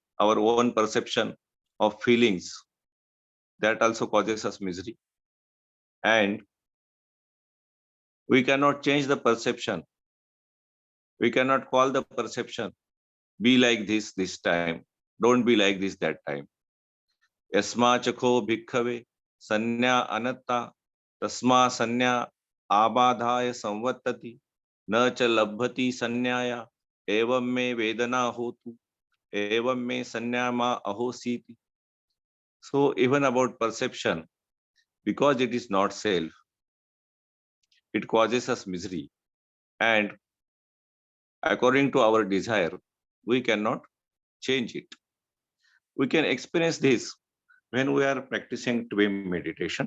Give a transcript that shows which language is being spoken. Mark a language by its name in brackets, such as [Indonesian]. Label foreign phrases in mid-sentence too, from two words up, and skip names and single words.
[English] Our own perception of feelings, that also causes us misery. And we cannot change the perception. We cannot call the perception, be like this time. Don't be like this that time. [Pali] Yasma chakho bhikkhave sanya anatta tasma sanya abadhaya samvattati na cha labhati sanyaya evam me vedana hotu evam me sanya ma ahositi. [English] So even about perception, because it is not self, it causes us misery. And according to our desire, we cannot change it. We can experience this when we are practicing TWIM meditation.